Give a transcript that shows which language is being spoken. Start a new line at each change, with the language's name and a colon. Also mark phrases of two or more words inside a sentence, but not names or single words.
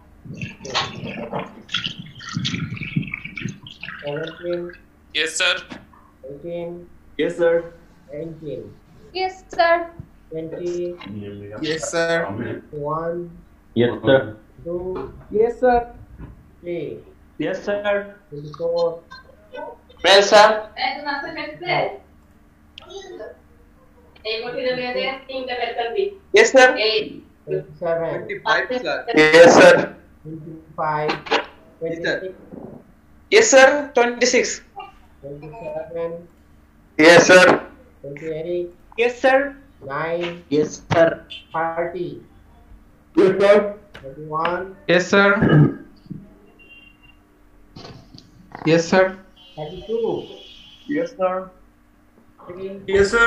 English: 17, Yes, sir. 18, Yes, sir. 19, Yes, sir. 20, Yes, sir. 1, Yes, sir. 2, Yes, sir. 3, Yes, sir. 24, Press sir. 25, Yes sir. 27, 25, sir. Yes sir. 25, 26, Yes sir. 26। 27, Yes sir. 28, Yes, sir. 9, Yes, sir. 30, Yes, sir. 31, Yes, sir. Yes, sir. 32, Yes, sir. 3, Yes, sir.